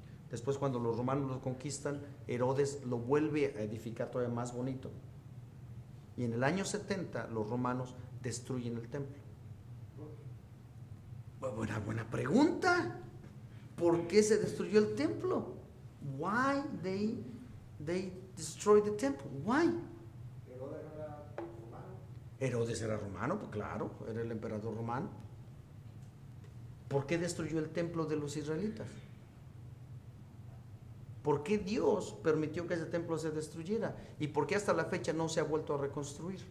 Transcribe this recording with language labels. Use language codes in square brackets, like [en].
[es] Después, cuando los romanos lo conquistan, Herodes lo vuelve a edificar todavía más bonito. Y en el año 70 los romanos destruyen el templo. Buena pregunta. ¿Por qué se destruyó el templo? [en] Why they destroyed the temple? Why? [es] ¿Herodes era romano? Herodes era romano, pues claro, era el emperador romano. ¿Por qué destruyó el templo de los israelitas? ¿Por qué Dios permitió que ese templo se destruyera? ¿Y por qué hasta la fecha no se ha vuelto a reconstruir?